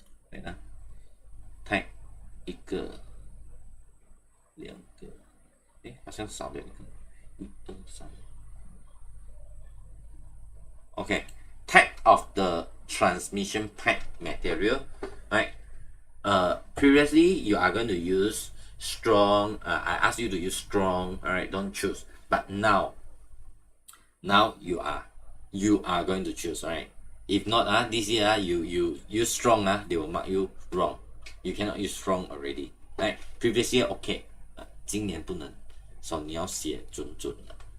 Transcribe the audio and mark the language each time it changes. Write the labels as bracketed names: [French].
[Chinese] 对啊 ，type 一个、两个，诶，好像少了一个，一二三。 [English] Okay, type of the transmission pipe material, right? Previously you are going to use strong. I asked you to use strong. All right, don't choose. But now you are going to choose. All right. If not, this year you use strong, they will mark you wrong. You cannot use strong already. Right? Previous year okay. [Chinese] 今年不能，所以你要写准准的。